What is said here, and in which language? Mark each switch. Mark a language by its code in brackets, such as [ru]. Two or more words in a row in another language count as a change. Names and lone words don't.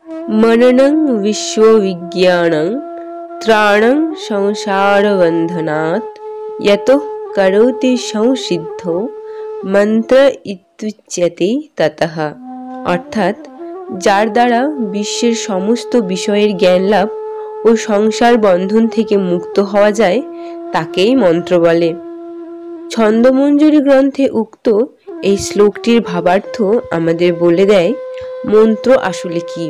[sa] मननं विश्वविज्ञानं त्राणं संसारबन्धनात् यतो करोति संसिद्धो मंत्र इत्युच्यते ततः। [bn] অর্থাৎ যার দ্বারা বিশ্বের সমস্ত বিষয়ের জ্ঞান লাভ ও সংসার বন্ধন থেকে মুক্ত হওয়া যায় তাকেই মন্ত্র বলে। ছন্দমঞ্জরি গ্রন্থে উক্ত এই শ্লোকটির ভাবার্থ আমাদের বলে দেয় মন্ত্র আসলে কি।